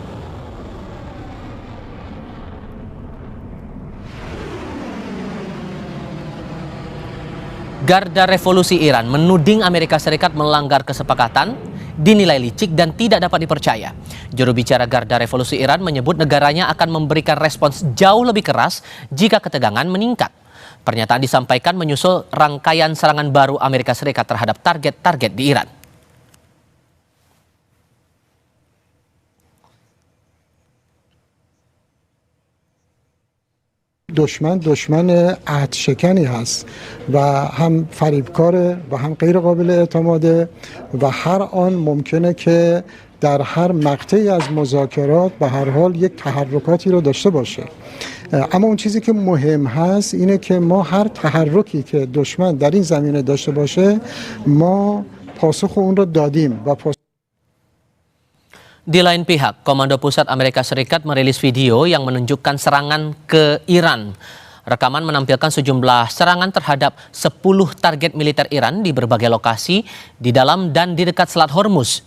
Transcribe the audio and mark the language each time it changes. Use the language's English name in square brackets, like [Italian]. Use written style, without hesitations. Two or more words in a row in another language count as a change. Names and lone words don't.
[Indonesian] Garda Revolusi Iran menuding Amerika Serikat melanggar kesepakatan, dinilai licik dan tidak dapat dipercaya. Juru bicara Garda Revolusi Iran menyebut negaranya akan memberikan respons jauh lebih keras jika ketegangan meningkat. Pernyataan disampaikan menyusul rangkaian serangan baru Amerika Serikat terhadap target-target di Iran. [Persian] دشمن عهد شکنی هست و هم فریبکاره و هم غیر قابل اعتماده و هر آن ممکنه که در هر مقطعی از مذاکرات به هر حال یک تحرکاتی رو داشته باشه. اما اون چیزی که مهم هست اینه که ما هر تحرکی که دشمن در این زمینه داشته باشه ما پاسخ اون رو دادیم و [Indonesian] Di lain pihak, Komando Pusat Amerika Serikat merilis video yang menunjukkan serangan ke Iran. Rekaman menampilkan sejumlah serangan terhadap 10 target militer Iran di berbagai lokasi di dalam dan di dekat Selat Hormuz.